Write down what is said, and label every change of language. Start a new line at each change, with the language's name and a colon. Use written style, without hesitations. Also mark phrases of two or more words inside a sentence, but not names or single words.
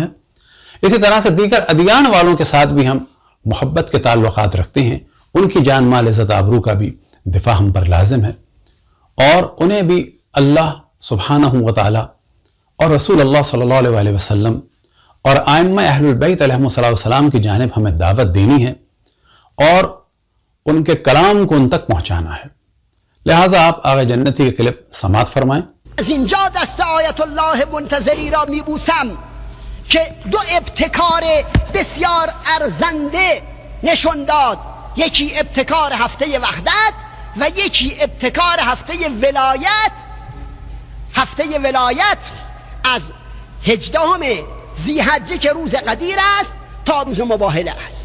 Urdu: اسی طرح سے دیگر ادیان والوں کے ساتھ بھی ہم محبت کے تعلقات رکھتے ہیں، ان کی جان مال عزت آبرو کا بھی دفاع ہم پر لازم ہے، اور انہیں بھی
Arabic: اللہ سبحانہ و تعالی
Urdu: اور رسول اللہ
Arabic: صلی اللہ علیہ وسلم
Urdu: اور ائمہ اہل البیت
Arabic: علیہم السلام
Urdu: کی جانب ہمیں دعوت دینی ہے اور ان کے کلام کو ان تک پہنچانا ہے. لہٰذا آپ آقا جنتی کے کلپ سماعت فرمائیں.
Persian: از اینجا دست آیت الله منتظری را میبوسم که 2 ابتکار بسیار ارزنده نشون داد. یکی ابتکار هفته وحدت و یکی ابتکار هفته ولایت. هفته ولایت از 18 ذی‌حجه که روز قدیر است تا روز مباهله است.